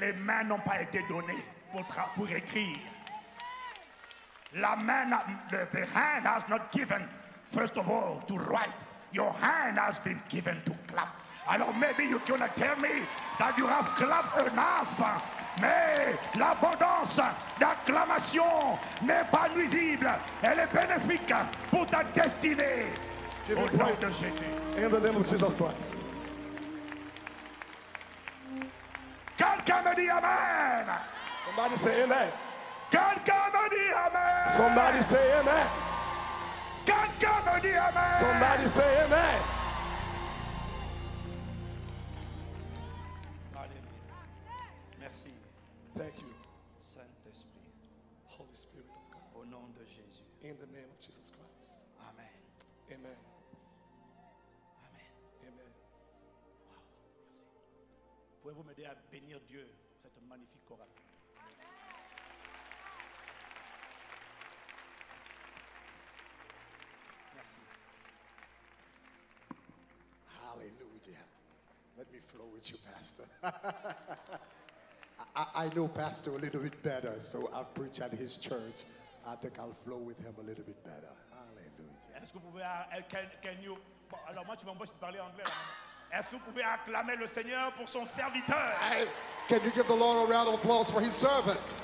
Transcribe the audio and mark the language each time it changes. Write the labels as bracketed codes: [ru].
[fr] les mains n'ont pas été données pour écrire. La main, [en] the hand has not given, first of all, to write. Your hand has been given to clap. Alors maybe you're gonna tell me that you have clapped enough. [fr] Mais l'abondance d'acclamation n'est pas nuisible. Elle est bénéfique pour ta destinée. [en] Give [fr] Au [en] him [fr] nom [en] praise [fr] de Jésus. [en] in the name of Jesus Christ. [fr] Quelqu'un me dit Amen. [en] Somebody say amen. [fr] Quelqu'un me dit Amen. [en] Somebody say amen. [fr] Quelqu'un me dit Amen. [en] Somebody say amen. [fr] Alléluia. Merci, [en] Thank you, [fr] Saint-Esprit. [en] Holy Spirit of God. [fr] Au nom de Jésus. [en] In the name of Jesus Christ. Amen. Amen. Amen. Amen. [fr] Merci. Pouvez-vous m'aider à bénir Dieu pour cette magnifique chorale? Merci. Hallelujah. [en] Let me flow with you, Pastor. I know Pastor a little bit better, so I've preached at his church. I think I'll flow with him a little bit better. Hallelujah. [fr] Est-ce que vous pouvez, [en] can you, [fr] bon, alors moi tu m'embauches de parler anglais là. Est-ce que vous pouvez acclamer le Seigneur pour son serviteur? [en] Hey, can you give the Lord a round of applause for his servant?